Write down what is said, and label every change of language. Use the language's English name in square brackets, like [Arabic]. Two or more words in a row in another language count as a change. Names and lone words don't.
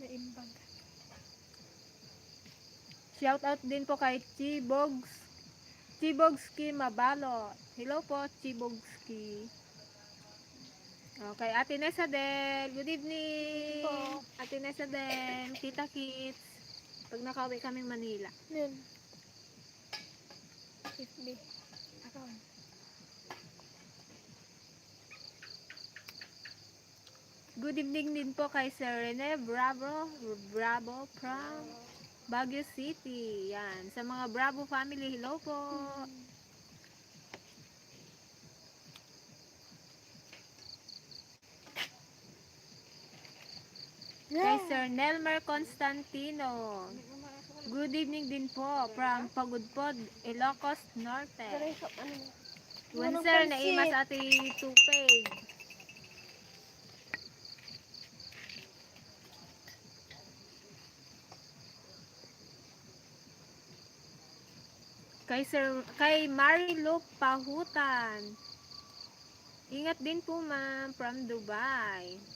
[Filipino] Shoutout din po kay Chibogski Mabalo. Hello po, Chibogski. Okay, Ate Nessa Del. [English] Good evening. [Filipino] Po. Ate Nessa Del. Kita Kits. Pag nakauwi kaming Manila. Yun. 50. [English] Around. Good evening [Filipino] din po kay Sir Rene Bravo from Baguio City. Yan. Sa mga Bravo family, hello po. Kay Sir Nelmer Constantino. [English] Good evening [Filipino] din po from Pagudpod, Ilocos Norte. [Iloko] One sir, naimas ati tupig. [Filipino] Kay Marilu Pahutan. Ingat din po ma'am from Dubai.